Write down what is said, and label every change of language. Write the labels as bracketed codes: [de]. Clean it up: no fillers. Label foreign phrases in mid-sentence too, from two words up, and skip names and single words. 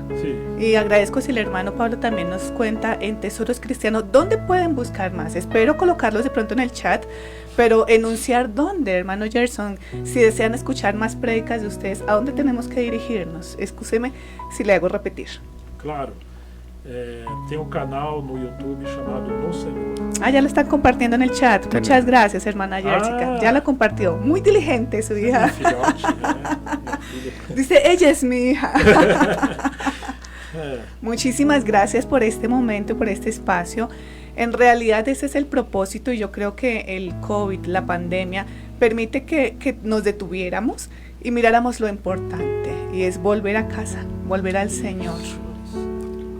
[es] Sí. Y agradezco si el hermano Pablo también nos cuenta en Tesoros Cristianos dónde pueden buscar más. Espero colocarlos de pronto en el chat, pero enunciar dónde, hermano Gerson, si desean escuchar más prédicas de ustedes, ¿a dónde tenemos que dirigirnos? Excúseme si le hago repetir. Claro. [pt] Tem um canal no YouTube chamado No Senhor. [es] Ah, ya lo están compartiendo en el chat. Muchas gracias, hermana Jessica. Ya la compartió. Muy diligente su hija. [pt] Filhote, minha filha. [es] Dice, ella es mi hija. Muchísimas gracias por este momento, por este espacio. En realidad ese es el propósito y yo creo que el COVID, la pandemia, permite que nos detuviéramos y miráramos lo importante y es volver a casa, volver al Señor.